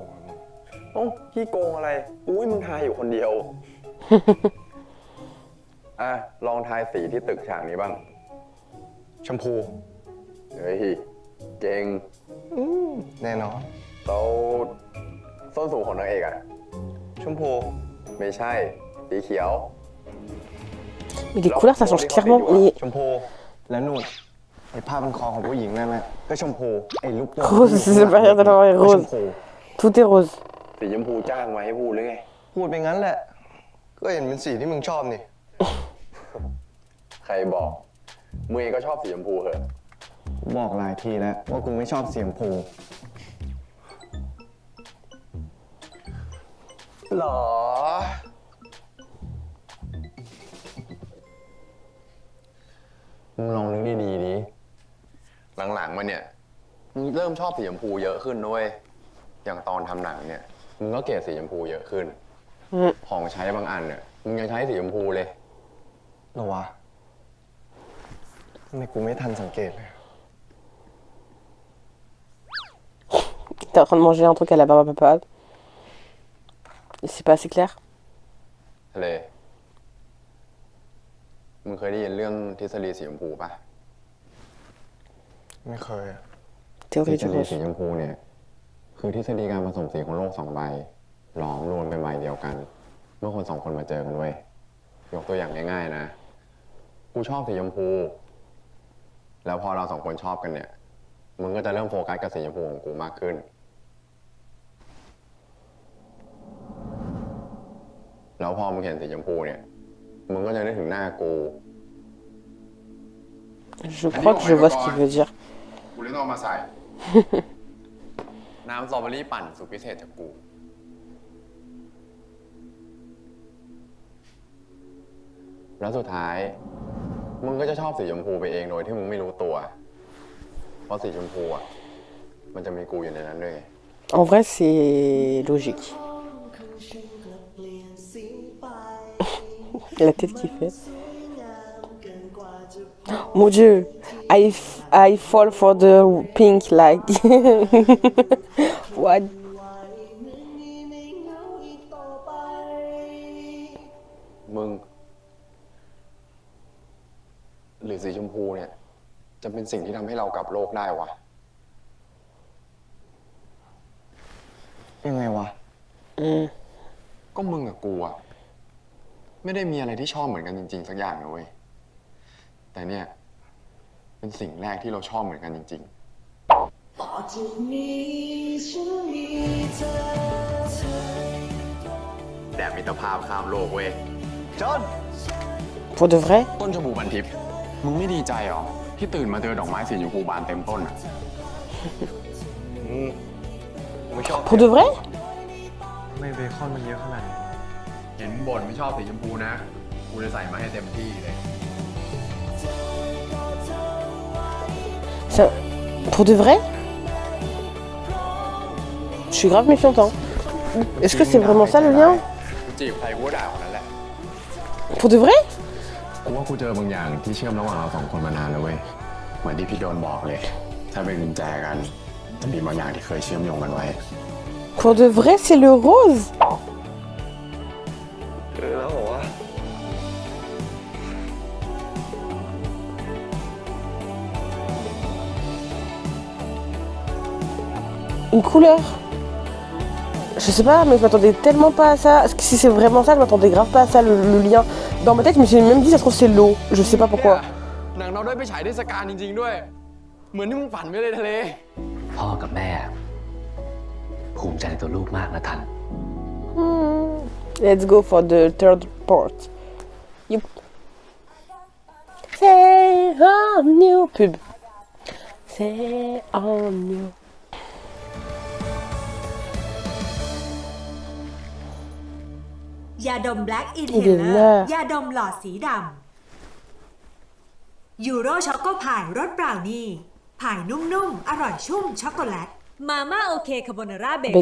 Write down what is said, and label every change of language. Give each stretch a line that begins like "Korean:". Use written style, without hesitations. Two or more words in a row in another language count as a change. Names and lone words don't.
Thai: เอ้าพี่โกงอะไร อุ้ยมึงทายอยู่คนเดียว ลองทายสีที่ตึกฉากนี้บ้าง ชมพู เฮ้ย เก่ง แน่นอน แล้วส้นสูงของนางเอกอะ ชมพู ไม่ใช่ สีเขียว
French: Mais les couleurs, ça change clairement. Mais
Thai: ชมพู และนู่นไอ้ผ้าพันคอของผู้หญิงนั่นแหละก็ชมพู ไอ้ลูกโป่ง
French: rose, c'est pas rien de l'envers
Thai: ก็ชม
French: rose.
Thai: พู
French: Tout est rose.
Thai: สีชมพูจ้างมาให้พูดหรือไง พูดไปงั้นแหละ ก็เห็นเป็นสีที่มึงชอบนี่ ใครบอกมึงเองก็ชอบสีชมพูเหรอ บอกหลายทีแล้วว่ากูไม่ชอบสีชมพู หรอ มึงลองนึกดีๆดิหลังๆมาเนี่ย มึงเริ่มชอบสีชมพูเยอะขึ้นด้วย อย่างตอนทำหนังเนี่ย มึงก็เกลียดสีชมพูเยอะขึ้น ของใช้บางอันเนี่ย มึงยังใช้สีชมพูเลย เหรอวะทำไมกูไม่ทันสังเกตเลย
French: T'es en train de manger un truc à la barbe à papa. Et c'est pas assez clair.
Thai: ทะเล มึงเคยได้ยินเรื่องทฤษฎีสีชมพูปะ ไม่เคยอะ ทฤ
French: Théorie
Thai: ษ
French: du
Thai: ฎี
French: rose.
Thai: สีชมพูเนี่ย คือทฤษฎีการผสมสีของโลก2 ใบหลอมรวมเป็นใบเดียวกัน เมื่อคน2 คนมาเจอกันด้วย ยกตัวอย่างง่ายๆนะ กูชอบสีชมพู แล้วพอเรา2 คนชอบกันเนี่ย มึงก็จะเริ่มโฟกัสกับสีชมพูของกูมากขึ้น แล้วพอมึงเห็นสีชมพูเนี่ย มึงก็จะนึกถึงหน้ากู
French: Je crois que je vois ce qu'il veut dire.
Thai: กูเลยต้องเอามาใส่ น้ำสตรอเบอรี่ปั่นสูตรพิเศษจากกู แล้วสุดท้าย มึงก็จะชอบสีชมพูไปเองโดยที่มึงไม่รู้ตัว เพราะสีชมพูอ่ะ มันจะมีกูอยู่ในนั้นด้วยไง
French: En vrai, c'est logique. La tête qu'il fait. Mon Dieu,
English: I fall for the pink like. What?
Thai: มึง หรือสีชมพูเนี่ย จะเป็นสิ่งที่ทำให้เรากลับโลกได้วะ ยังไงวะ ก็มึงกับกูอะไม่ได้มีอะไรที่ชอบเหมือนกันจริงๆสักอย่างนะเว้ย แต่เนี่ย เป็นสิ่งแรกที่เราชอบเหมือนกันจริงๆแดดมิตรภาพข้ามโลกเว้ย จอน
French: Pour de vrai?
Thai: ต้นชมพูพันทิพย์มึงไม่ดีใจหรอ ที่ตื่นมาเจอดอกไม้สีชมพูบานเต็มต้นอะ ไม่ชอบ
French: Pour de vrai?
Thai: ทำไมเบคอนมันเยอะขนาดนี้ เห็นบ่นไม่ชอบสีชมพูนะ กูเลยใส่มาให้เต็มที่เลย
French: Ça... Pour de vrai? Je suis grave méfiante. Hein. Est-ce que c'est vraiment ça le lien?
Thai: กูจีบใครกูก็ด่าคนนั้นแหละ
French: Pour de vrai?
Thai: กูว่ากูเจอบางอย่างที่เชื่อมระหว่างเรา2 คนมานานแล้วเว้ย เหมือนที่พี่โดนบอกเลย ถ้าเป็นกุญแจกัน จะมีบางอย่างที่เคยเชื่อมโยงกันไว้
French: Pour de vrai, c'est le rose?
Thai: แล้วเหรอวะ
French: Une couleur? Je sais pas, mais je m'attendais tellement pas à ça. Si c'est vraiment ça, je m'attendais grave pas à ça, le lien. Dans ma tête, je me suis même dit, ça se trouve, c'est l'eau. Je sais pas pourquoi.
Thai: หนังเราได้ไปฉายเทศกาลจริงๆด้วย เหมือนที่มึงฝันไว้เลยทะเล พ่อกับแม่ ภูมิใจในตัวลูกมากนะทัน
English: Let's go for the third part. Yup.
French: C'est un
English: new pub.
French: C'est un new.
Thai: ยาดม Black Inhaler Inhaler ยาดมหลอดสีดำยูโรช็อกโกพายรสบราวนี่พายนุ่มๆ อร่อยชุ่มช็อกโกแลต มาม่าโอเคคาโบนาร่าเบคอน